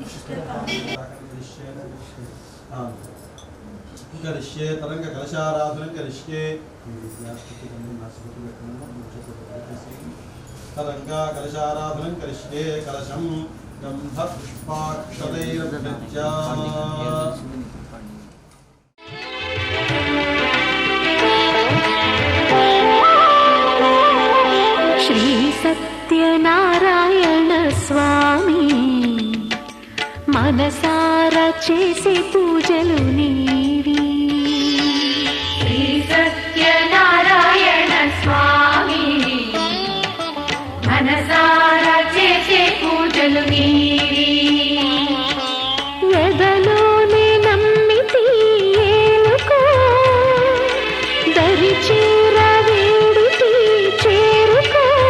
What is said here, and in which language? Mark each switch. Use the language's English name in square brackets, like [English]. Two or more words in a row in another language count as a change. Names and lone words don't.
[Sanskrit] करिष्ये तरंग कलशाराधनं करिष्ये तदङ्गा कलशाराधनं करिष्ये कलशं गन्धपुष्पाक्षतैरभ्यज्य [Telugu] श्री सत्यनारायण स्वामी మనసారా చేసే పూజలు నీవి శ్రీ సత్యనారాయణ స్వామి మనసారా చేసే పూజలు నీవి ఎదలోనే నమ్మితి ఏలుకో దరి చేర వేడితి చేరుకో